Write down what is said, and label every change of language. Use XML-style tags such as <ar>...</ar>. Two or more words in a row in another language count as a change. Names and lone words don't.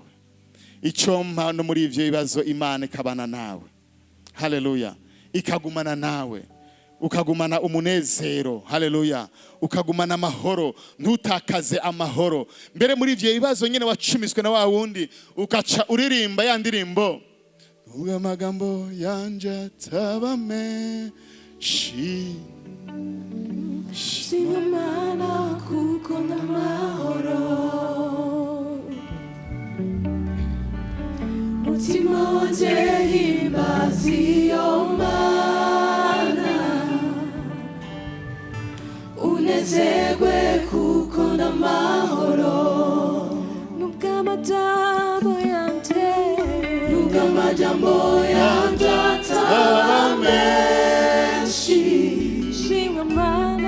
<rn>Icyo mpa no muri ivyo bibazo, Imana ikabana nawe. Haleluya. Ikagumana nawe, ukagumana umunezero. Haleluya. Ukagumana amahoro, ntutakaze amahoro. Mbere muri ivyo bibazo nyene wacumiswe na wa wundi, ukaca uririmba ya ndirimbo, nubwo amagambo yanje ataba menshi, shimwa Mana kuko ndamahoro, mutima wanje himbaza iyo Mana, unezerwe kuko ndamahoro, nubwo amajambo yanje ataba menshi, shimwa Mana.</rn>